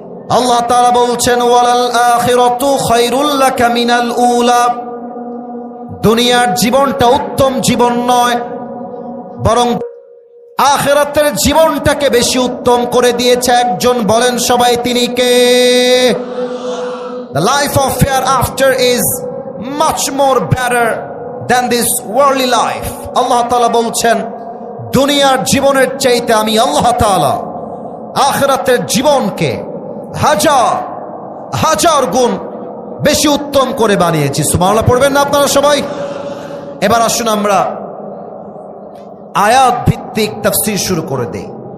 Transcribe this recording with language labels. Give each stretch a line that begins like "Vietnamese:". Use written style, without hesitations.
Bangla: আল্লাহ তাআলা বলছেন,
Arabic: ওয়ালাল আখিরাতু খায়রুল লাকা মিনাল উলা।
Bangla: দুনিয়ার জীবনটা উত্তম জীবন নয়, বরং আখিরাতের জীবনটাকে বেশি উত্তম করে দিয়েছে একজন। বলেন সবাই, তিনি কে?
English: The life of hereafter is much more better than this worldly life.
Bangla: আল্লাহ তাআলা বলছেন, দুনিয়ার জীবনের চাইতে আমি আল্লাহ তাআলা আখিরাতের জীবনকে হাজার হাজার গুণ বেশি উত্তম করে বানিয়েছি। সুবহানাল্লাহ পড়বেন না আপনারা সবাই? এবার আসুন আমরা আয়াত ভিত্তিক তাফসীর শুরু করে দেই।